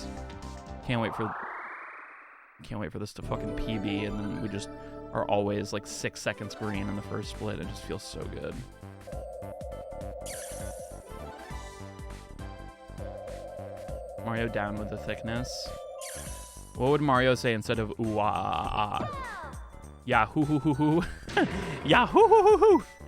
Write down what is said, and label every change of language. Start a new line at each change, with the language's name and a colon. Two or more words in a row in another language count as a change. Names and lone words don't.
English: Can't wait for this to fucking PB, and then we just are always like 6 seconds green in the first split. It just feels so good. Mario down with the thickness. What would Mario say instead of ooh ah ah ah? Yeah hoo hoo hoo hoo. Yeah hoo hoo hoo hoo.